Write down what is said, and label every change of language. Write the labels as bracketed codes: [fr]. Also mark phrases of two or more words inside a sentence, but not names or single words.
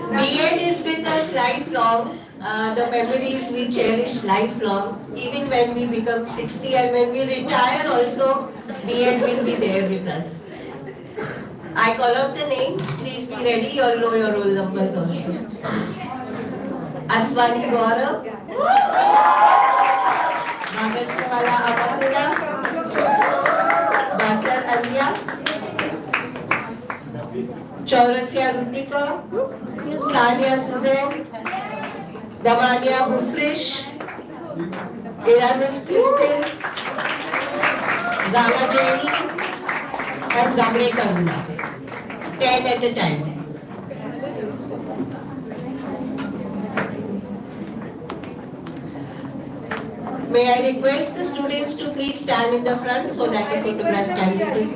[en] B.Ed is with us lifelong. The memories we cherish lifelong. Even when we become 60 and when we retire also, B.Ed will be there with us. I call out the names. Please be ready. You all know your roll numbers also. Aswani Gaurav, Bhagashwala Amarpura, Basar Alya, Chaurasya Rutika, Sania Suzanne, Damania Bufrish, Iramis Crystal, Gala Jenny, and Gamre Karuna. 10 at a time. May I request the students to please stand in the front so that the photograph can be taken.